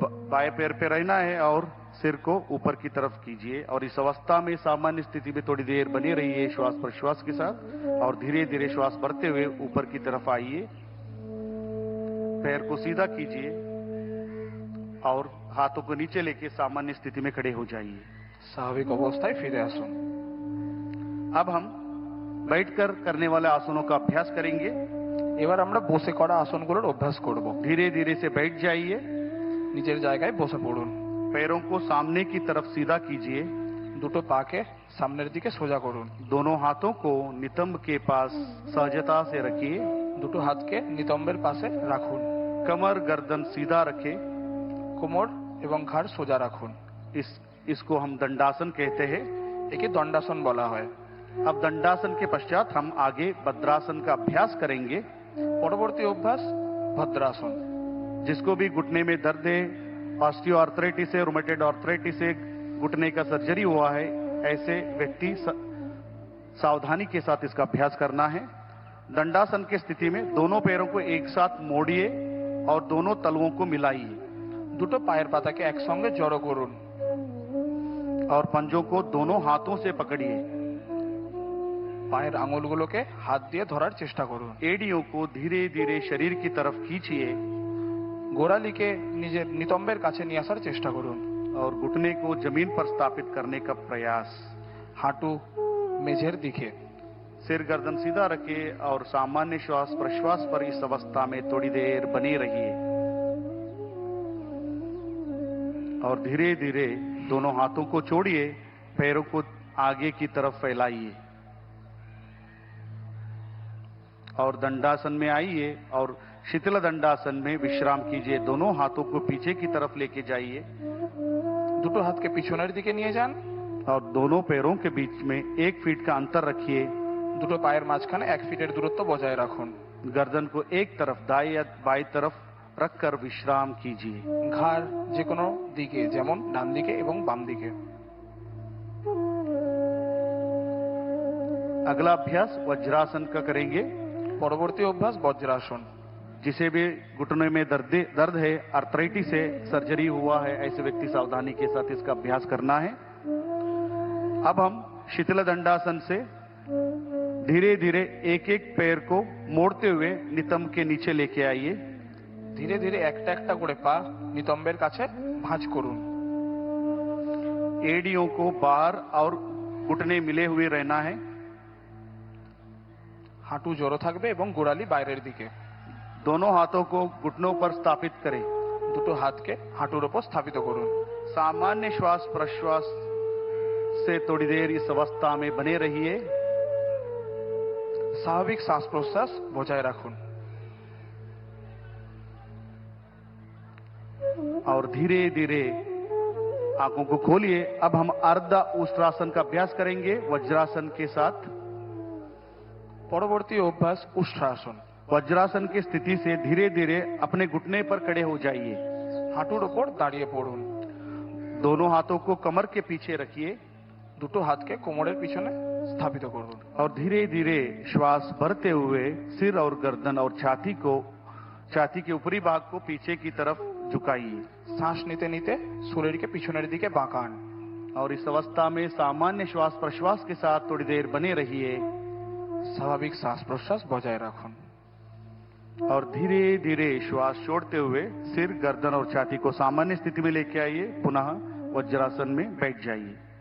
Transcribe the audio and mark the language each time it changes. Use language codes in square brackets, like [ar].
[hi] बाएं पैर पे रहना है और सिर को ऊपर की तरफ कीजिए और इस अवस्था में सामान्य स्थिति में थोड़ी देर बने रहिए श्वास प्रश्वास के साथ और धीरे धीरे श्वास भरते हुए ऊपर की तरफ आइए। पैर को सीधा कीजिए और हाथों को नीचे लेके सामान्य स्थिति में खड़े हो जाइए। [bn] স্বাভাবিক অবস্থায় ফিরে আসুন। [hi] अब हम बैठकर करने वाले आसनों का अभ्यास करेंगे। [bn] এবার আমরা বসে করা আসনগুলোর অভ্যাস করব। [hi] धीरे धीरे से बैठ जाइए। [bn] নিজের জায়গায় বসে পড়ুন। [hi] पैरों को सामने की तरफ सीधा कीजिए। [bn] দুটো পাকে সামনের দিকে সোজা করুন। [hi] दोनों हाथों को नितंब के पास सहजता से रखिए। [bn] দুটো হাতকে নিতম্বের পাশে রাখুন। [hi] कमर गर्दन सीधा रखें। [bn] কোমর এবং ঘাড় সোজা রাখুন। [hi] इसको हम दंडासन कहते हैं। [bn] একে দণ্ডাসন বলা হয়। [hi] अब दंडासन के पश्चात हम आगे भद्रासन का अभ्यास करेंगे। [bn] পরবর্তী অভ্যাস ভদ্রাসন। [hi] जिसको भी घुटने में दर्द है, ऑस्टियो आर्थराइटिस है, रोमेटॉइड आर्थराइटिस है, घुटने का सर्जरी हुआ है, ऐसे व्यक्ति सावधानी के साथ इसका अभ्यास करना है। दंडासन की स्थिति में दोनों पैरों को एक साथ मोड़िए और दोनों तलुओं को मिलाइए। [bn] দুটো পায়ের পাতাকে একসঙ্গে জড়ো করুন [hi] और पंजों को दोनों हाथों से पकड़िए। [bn] পায়ের আঙুলগুলোকে হাত দিয়ে ধরার চেষ্টা করুন। [hi] एड़ियों को धीरे धीरे शरीर की तरफ खींचिए [bn] গোড়ালিকে নিজের নিতম্বের কাছে নিয়ে আসার চেষ্টা করুন [hi] और घुटने को जमीन पर स्थापित करने का प्रयास। [bn] হাঁটু মেঝের দিকে। [hi] सिर गर्दन सीधा रखिए और सामान्य श्वास प्रश्वास पर इस अवस्था में थोड़ी देर बने रहिए और धीरे धीरे दोनों हाथों को छोड़िए, पैरों को आगे की तरफ फैलाइए और दंडासन में आइए और शीतल दंडासन में विश्राम कीजिए। दोनों हाथों को पीछे की तरफ लेके जाइए। [bn] দুটো হাতকে পিছনের দিকে নিয়ে যান [hi] और दोनों पैरों के बीच में 1 फीट का अंतर रखिए। [bn] দুটো পায়ের মাঝখানে 1 ফিটের দূরত্ব বজায় রাখুন। [hi] गर्दन को एक तरफ दाएं या बाएं तरफ रखकर विश्राम कीजिए। [bn] ঘাড় যে কোনো দিকে, যেমন ডান দিকে এবং বাম দিকে। [hi] अगला अभ्यास वज्रासन का करेंगे। [bn] পরবর্তী অভ্যাস বজ্রাসন। [hi] जिसे भी घुटने में दर्द है, आर्थराइटिस है, सर्जरी हुआ है, ऐसे व्यक्ति सावधानी के साथ इसका अभ्यास करना है। अब हम शीतल दंडासन से धीरे धीरे एक एक पैर को मोड़ते हुए नितंब के नीचे लेके आइए। [bn] ধীরে ধীরে একটা একটা করে পা নিতম্বের কাছে ভাঁজ করুন। [hi] एड़ियों को बाहर और घुटने मिले हुए रहना है। [bn] হাঁটু জড়ো থাকবে এবং গোড়ালি বাইরের দিকে। [hi] दोनों हाथों को घुटनों पर स्थापित करें। [bn] দুটো হাতকে হাঁটুর উপর স্থাপিত করুন। [hi] सामान्य श्वास प्रश्वास से थोड़ी देर इस अवस्था में बने रहिए। [bn] স্বাভাবিক শ্বাস প্রশ্বাস বজায় রাখুন [hi] और धीरे धीरे आंखों को खोलिए। अब हम अर्ध उष्ट्रासन का अभ्यास करेंगे वज्रासन के साथ। [bn] পরবর্তী অভ্যাস উষ্ট্রাসন। [hi] वज्रासन की स्थिति से धीरे धीरे अपने घुटने पर खड़े हो जाइए। [bn] হাঁটুর উপর দাঁড়িয়ে পড়ুন। [hi] दोनों हाथों को कमर के पीछे रखिए। [bn] দুটো হাতকে কোমরের পিছনে স্থাপিত করুন [hi] और धीरे धीरे श्वास भरते हुए सिर और गर्दन और छाती के ऊपरी भाग को पीछे की तरफ झुकाइए। [bn] শ্বাস নিতে নিতে শরীরকে পিছনের দিকে বাঁকান [hi] और इस अवस्था में सामान्य श्वास प्रश्वास के साथ थोड़ी देर बने रहिए। [bn] স্বাভাবিক শ্বাস প্রশ্বাস বজায় রাখুন [hi] और धीरे धीरे श्वास छोड़ते हुए सिर गर्दन और छाती को सामान्य स्थिति में लेके आइए। पुनः वज्रासन में बैठ जाइए।